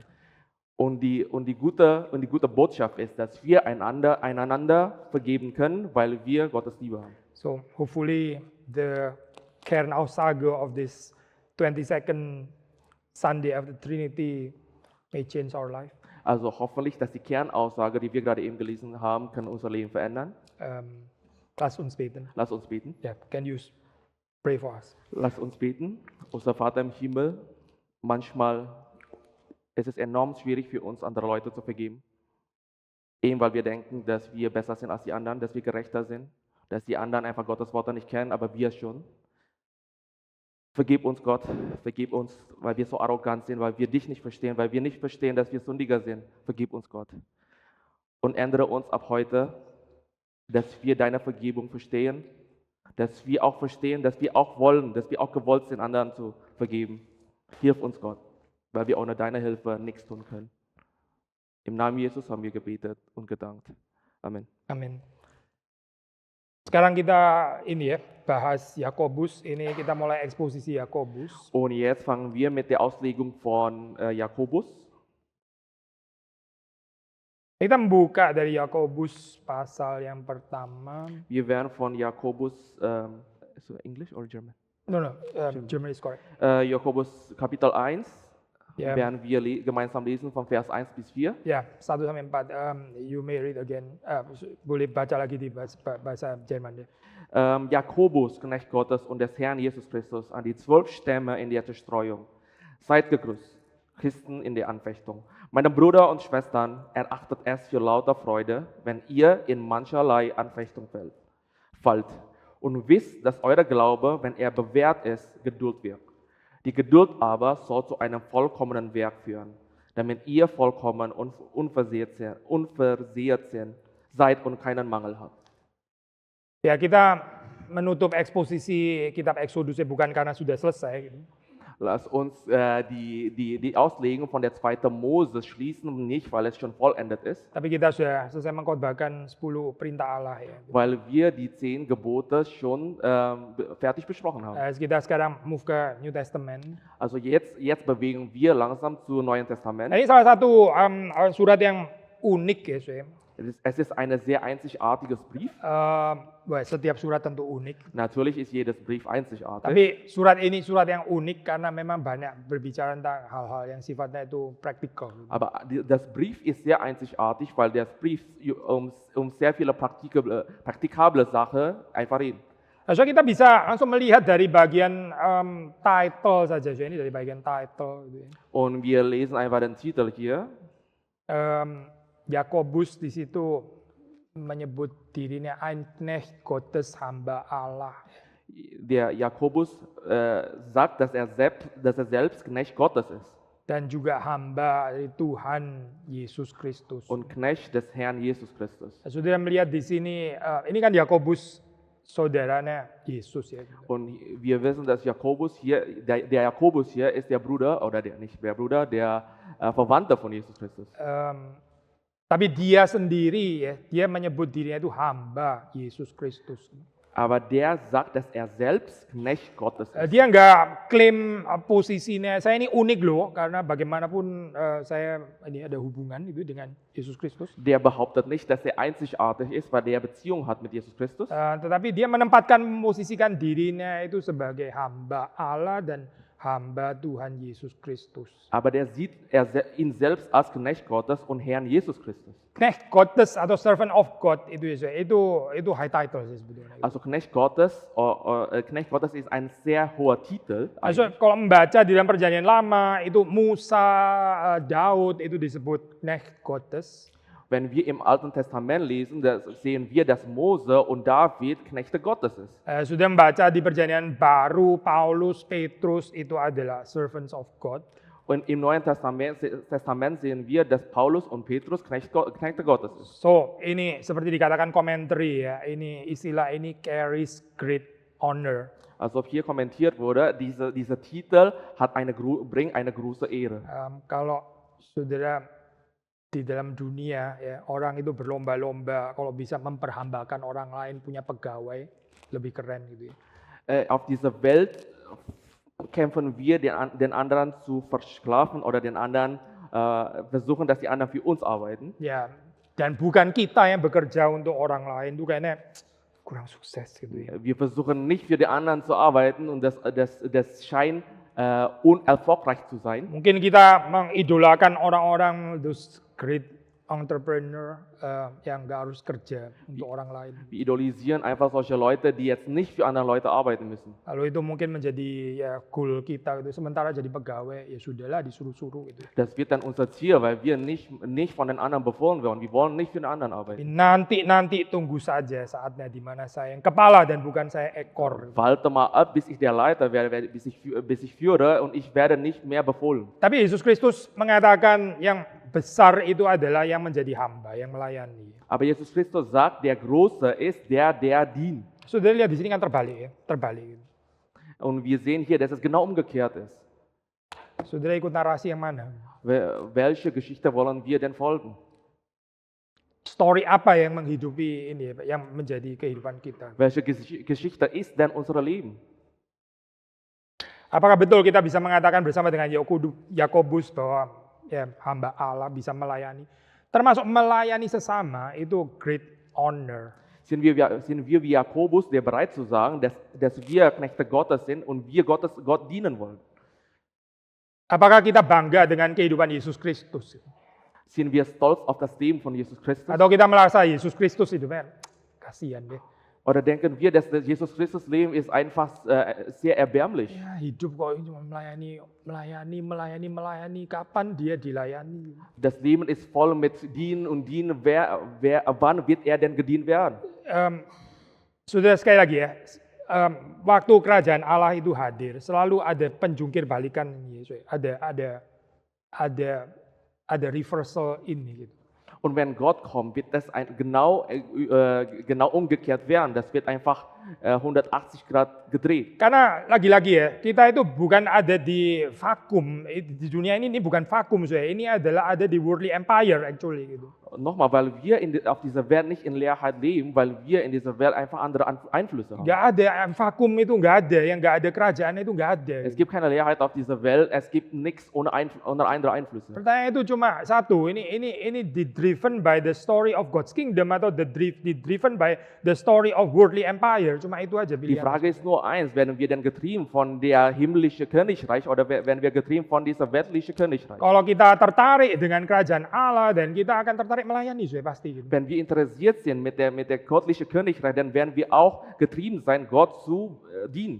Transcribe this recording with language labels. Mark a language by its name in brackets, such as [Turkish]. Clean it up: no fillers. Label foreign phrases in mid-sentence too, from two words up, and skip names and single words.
[German] Und die gute Botschaft ist, dass wir einander vergeben können, weil wir Gottes Liebe haben. [English] So hopefully the Kernaussage of this 22nd Sunday of the Trinity may change our life. [German] Also hoffentlich, dass die Kernaussage, die wir gerade eben gelesen haben, kann unser Leben verändern. Lass uns beten. Lass uns beten. Yeah, can you pray for us? Lass uns beten. Unser Vater im Himmel, manchmal ist es enorm schwierig für uns, andere Leute zu vergeben. Eben weil wir denken, dass wir besser sind als die anderen, dass wir gerechter sind, dass die anderen einfach Gottes Worte nicht kennen, aber wir schon. Vergib uns, Gott, vergib uns, weil wir so arrogant sind, weil wir dich nicht verstehen, weil wir nicht verstehen, dass wir Sündiger sind. Vergib uns, Gott. Und ändere uns ab heute, dass wir deine Vergebung verstehen, dass wir auch verstehen, dass wir auch wollen, dass wir auch gewollt sind, anderen zu vergeben. Hilf uns, Gott, weil wir ohne deine Hilfe nichts tun können. Im Namen Jesus haben wir gebetet und gedankt. Amen. [Indonesian] Amin. Sekarang kita bahas Yakobus. Ini kita mulai eksposisi Yakobus. [German] Und jetzt fangen wir mit der Auslegung von Jakobus. [Indonesian] Kita membuka dari Yakobus pasal yang pertama. [German] Wir werden von Jakobus, [English] so English or German? No, German is correct. [German] Jakobus Kapitel 1 [Indonesian] Ya, [German] werden wir gemeinsam lesen von Vers 1 bis 4. [Indonesian] ya 1 sampai 4. [English] You may read again. [Indonesian] Boleh baca lagi di bahasa Jerman ya. [German] Jakobus, Knecht Gottes und des Herrn Jesus Christus, an die 12 Stämme in der Zerstreuung. Seid gegrüßt, Christen in der Anfechtung. Meine Brüder und Schwestern, erachtet es für lauter Freude, wenn ihr in mancherlei Anfechtung fallt. Und wisst, dass euer Glaube, wenn er bewährt ist, Geduld wirkt. Die Geduld aber soll zu einem vollkommenen Werk führen, damit ihr vollkommen und unversehrt seid und keinen Mangel habt. [Indonesian] Ya, kita menutup eksposisi kitab Exodus bukan karena sudah selesai. Gitu. [German] Lass uns die Auslegung von der 2. Mose schließen, nicht weil es schon vollendet ist, [Indonesian] Tapi kita sudah selesai mengkhotbahkan 10 perintah Allah ya. [German] weil wir die 10 Gebote schon fertig besprochen haben. [Indonesian] Kita sekarang move ke [English] New Testament. [German] Also jetzt bewegen wir langsam zu Neuen Testament. [Indonesian] Nah, ini salah satu surat yang unik ya, saya. [German] Es ist ein sehr einzigartiges Brief. [Indonesian] Setiap surat tentu unik. [German] Natürlich ist jedes Brief einzigartig. [Indonesian] Tapi surat ini surat yang unik karena memang banyak berbicara tentang hal-hal yang sifatnya itu praktikal. [German] Aber das Brief ist sehr einzigartig, weil der Brief um sehr viele praktikable Sachen einfach redet. [Indonesian] So kita bisa langsung melihat dari bagian title saja. So, ini dari bagian title. Gitu ya. [German] Und wir lesen einfach den Titel hier. [Indonesian] Yakobus di situ menyebut dirinya [German] ein Knecht Gottes, [Indonesian] hamba Allah. [German] Der Jakobus sagt, dass er selbst Knecht Gottes ist [Indonesian] Dan juga hamba dari Tuhan Yesus Kristus. [German] und Knecht des Herrn Jesus Christus. [Indonesian] Saudara melihat di sini, ini kan Yakobus saudaranya Yesus ya. [German] Und wir wissen, dass Jakobus hier, der Jakobus hier ist der Bruder, oder der Verwandte von Jesus Christus. [Indonesian] Tapi dia sendiri ya, dia menyebut dirinya itu hamba Yesus Kristus. [German] Aber der sagt, dass er selbst Knecht Gottes ist. [Indonesian] Dia nggak klaim posisinya, saya ini unik loh, karena bagaimanapun saya ini ada hubungan itu dengan Yesus Kristus. [German] Der behauptet nicht, dass er einzigartig ist, weil er Beziehung hat mit Jesus Christus. [Indonesian] Tetapi dia memposisikan dirinya itu sebagai hamba Allah dan hamba Tuhan Yesus Kristus. [German] Aber der sieht ihn selbst als Knecht Gottes und Herrn Jesus Christus. Knecht Gottes [Indonesian] atau [English] servant of God [Indonesian] itu [English] high title [Indonesian] sih sebetulnya. [German] Also Knecht Gottes ist ein sehr hoher Titel. [Indonesian] Also kalau membaca di dalam Perjanjian Lama itu Musa, Daud itu disebut [German] Knecht Gottes. Wenn wir im Alten Testament lesen, da sehen wir, dass Mose und David Knechte Gottes ist. [Indonesian] Sudah membaca di Perjanjian Baru, Paulus, Petrus itu adalah [English] servants of God. [German] Und im Neuen Testament sehen wir, dass Paulus und Petrus Knechte Gottes ist. [Indonesian] So, ini seperti dikatakan commentary ya, ini istilah ini [English] carries great honor. [German] Also hier kommentiert wurde, dieser Titel bringt eine große Ehre. [Indonesian] Kalau saudara di dalam dunia ya, orang itu berlomba-lomba kalau bisa memperhambakan orang lain, punya pegawai, lebih keren gitu ya. [German] Auf dieser Welt kämpfen wir, den anderen zu versklaven oder den anderen versuchen, dass die anderen für uns arbeiten. [Indonesian] Ya, dan bukan kita yang bekerja untuk orang lain, itu kayaknya kurang sukses gitu ya. [German] Wir versuchen nicht für die anderen zu arbeiten und das scheint unerfolgreich zu sein. [Indonesian] Mungkin kita mengidolakan orang-orang [English] those great entrepreneur [Indonesian] yang nggak harus kerja untuk orang lain. [German] Wir idolisieren einfach solche Leute, die jetzt nicht für andere Leute arbeiten müssen. [Indonesian] Lalu itu mungkin menjadi ya goal kita gitu. Sementara jadi pegawai ya sudahlah disuruh-suruh gitu. [German] Das wird dann unser Ziel, weil wir nicht von den anderen befohlen werden. Wir wollen nicht für den anderen arbeiten. [Indonesian] Nanti tunggu saja saatnya di mana saya yang kepala dan bukan saya ekor. [German] Warte mal ab, bis ich der Leiter werde, bis ich führe und ich werde nicht mehr befohlen. [Indonesian] Tapi Yesus Kristus mengatakan yang besar itu adalah yang menjadi hamba, yang melayani. [German] Aber Jesus Christus sagt, der Große ist der dient. [Indonesian] Saudara lihat di sini kan terbalik ya, terbalik. [German] Und wir sehen hier, dass es genau umgekehrt ist. [Indonesian] Saudara ikut narasi yang mana? [German] Welche Geschichte wollen wir denn folgen? [Indonesian] Story apa yang menghidupi ini, yang menjadi kehidupan kita? [German] Welche Geschichte ist denn unser Leben? [Indonesian] Apakah betul kita bisa mengatakan bersama dengan Yakobus bahwa ya, hamba Allah bisa melayani? Termasuk melayani sesama itu [English] great honor. [German] Sind wir wie Jakobus, der bereit zu sagen, dass wir Knechte Gottes sind und wir Gott dienen wollen? [Indonesian] Apakah kita bangga dengan kehidupan Yesus Kristus? [German] Sind wir stolz auf das Leben von Jesus Christus? [Indonesian] Atau kita merasa Yesus Kristus hidupnya kasihan deh. [German] Oder denken wir, dass das Jesus Christus Leben ist einfach sehr erbärmlich? [Indonesian] Ya hidup kok cuma melayani. Kapan dia dilayani? [German] Das Leben ist voll mit Dienen und Dienen. Wann wird er denn gedient werden? [Indonesian] Sudah sekali lagi ya, waktu kerajaan Allah itu hadir, selalu ada penjungkir balikan Yesus. Ada reversal ini gitu. [German] Und wenn Gott kommt, wird das genau umgekehrt werden. Das wird einfach 180 Grad gedreht. [Indonesian] Karena lagi-lagi ya, kita itu bukan ada di vakum. Di dunia ini bukan vakum saya. Ini adalah ada di [English] worldly empire actually [Indonesian] gitu. [German] Nochmal, weil wir auf dieser Welt nicht in Leerheit leben, weil wir in dieser Welt einfach andere Einflüsse haben. [Indonesian] Nggak ada vakum itu nggak ada, yang nggak ada kerajaan itu nggak ada. [German] Es gibt keine Leerheit auf dieser Welt, es gibt nichts ohne andere Einflüsse. [Indonesian] Pertanyaan itu cuma satu, ini [English] driven by the story of God's kingdom [Indonesian] atau [English] driven by the story of worldly empire, [Indonesian] cuma itu aja [German] Die [Indonesian] pilihan. [German] Frage ist nur eins, werden wir denn getrieben von der himmlischen Königreich oder werden wir getrieben von dieser weltlichen Königreich? [Indonesian] Kalau kita tertarik dengan kerajaan Allah dan kita akan tertarik melayani, sudah pasti gitu. [German] Wenn wir interessiert sind mit der göttlichen Königreich, dann werden wir auch getrieben sein, Gott zu dienen.